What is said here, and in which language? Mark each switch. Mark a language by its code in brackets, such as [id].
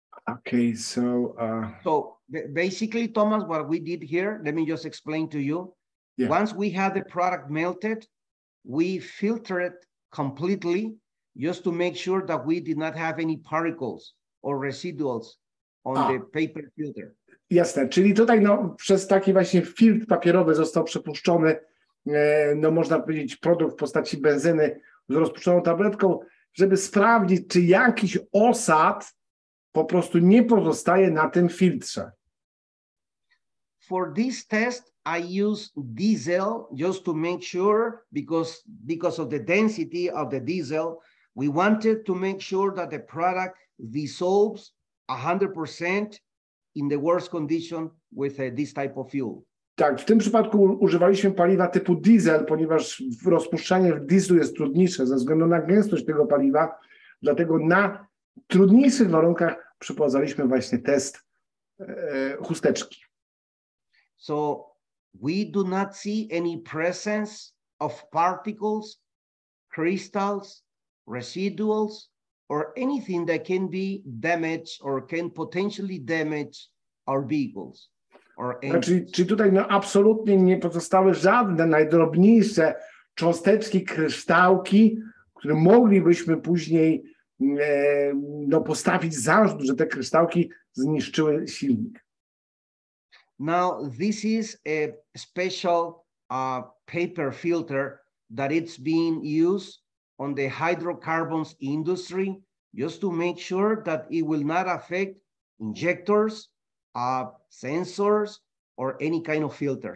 [en] Okay, so basically, Thomas, what we did here, let me just explain to you. Yeah. Once we had the product melted, we filter it completely just to make sure that we did not have any particles or residuals on the paper filter. [pl] Jasne, czyli tutaj no, przez taki właśnie filtr papierowy został przepuszczony, no można powiedzieć, produkt w postaci benzyny z rozpuszczoną tabletką, żeby sprawdzić, czy jakiś osad po prostu nie pozostaje na tym filtrze. [en] For this test, I use diesel just to make sure, because of the density of the diesel, we wanted to make sure that the product dissolves 100% in the worst condition with this type of fuel. [pl] Tak, w tym przypadku używaliśmy paliwa typu diesel, ponieważ rozpuszczanie w dieslu jest trudniejsze ze względu na gęstość tego paliwa, dlatego na trudniejszych warunkach przeprowadzaliśmy właśnie test chusteczki. [en] So we do not see any presence of particles, crystals, residuals, or anything that can be damaged or can potentially damage our vehicles. [pl] Czyli tutaj no, absolutnie nie pozostały żadne najdrobniejsze cząsteczki, kryształki, które moglibyśmy później no, postawić zarzut, że te kryształki zniszczyły silnik. [en] Now, this is a special paper filter that it's being used on the hydrocarbons industry just to make sure that it will not affect injectors, sensors, or any kind of filter.